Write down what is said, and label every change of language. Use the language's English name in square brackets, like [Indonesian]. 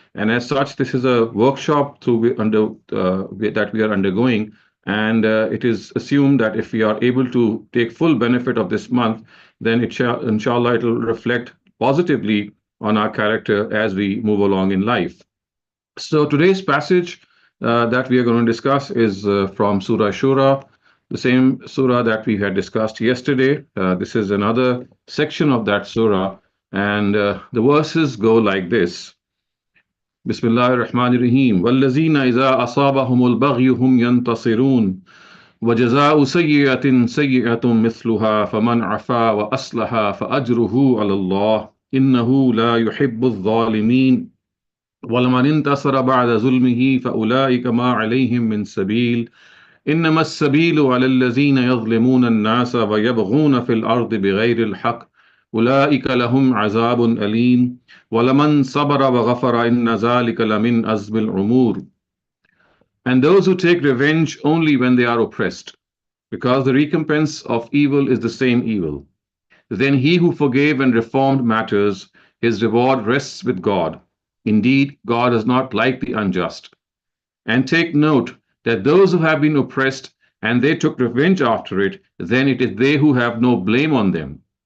[English] And as such, this is a workshop that we are undergoing, and it is assumed that if we are able to take full benefit of this month, then inshallah, it will reflect positively on our character as we move along in life. So today's passage that we are going to discuss is from Surah Shura, the same surah that we had discussed yesterday. This is another section of that surah, and the verses go like this. [Arabic] بسم الله الرحمن الرحيم والذين إذا أصابهم البغي هم ينتصرون وجزاء سيئة سيئة مثلها فمن عفا وأصلح فأجره على الله إنه لا يحب الظالمين ولمن انتصر بعد ظلمه فأولئك ما عليهم من سبيل إنما السبيل على الذين يظلمون الناس ويبغون في الأرض بغير الحق أولئك لهم عذاب أليم وَلَمَنْ صَبَرَ وَغَفَرَ إِنَّ ذَلِكَ لَمِنْ أَزْمِ الْأُمُورِ. [English] And those who take revenge only when they are oppressed, because the recompense of evil is the same evil. Then he who forgave and reformed matters, his reward rests with God. Indeed, God is not like the unjust. And take note that those who have been oppressed and they took revenge after it, then it is they who have no blame on them.